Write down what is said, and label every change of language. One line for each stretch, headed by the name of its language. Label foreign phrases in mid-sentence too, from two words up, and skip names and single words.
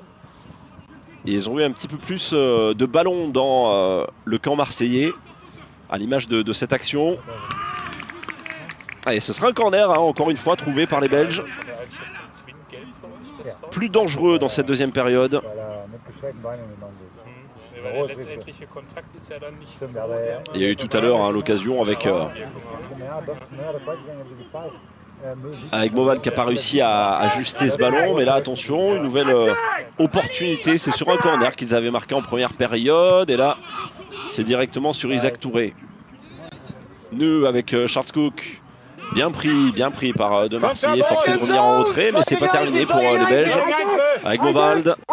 French: Et ils ont eu un petit peu plus de ballon dans le camp marseillais, à l'image de cette action. Allez, ce sera un corner, hein, encore une fois, trouvé par les Belges. plus dangereux dans cette deuxième période.
German: Weil mit gestreckten Beinen genommen wird. Weil der letztendliche Kontakt ist ja dann nicht so Stimmt, aber
French: Il y a eu tout à l'heure hein, l'occasion avec
German: ja, das weiß ich gar nicht, ob die Gefahr ist.
French: avec Moval qui n'a pas réussi à ajuster ce ballon, mais là attention, une nouvelle opportunité, c'est sur un corner qu'ils avaient marqué en première période, et là c'est directement sur Isaac Touré. Nœud avec Charles Cook, bien pris par De Marseillais, forcé de revenir en retrait, mais c'est pas terminé pour les Belges, avec Movald.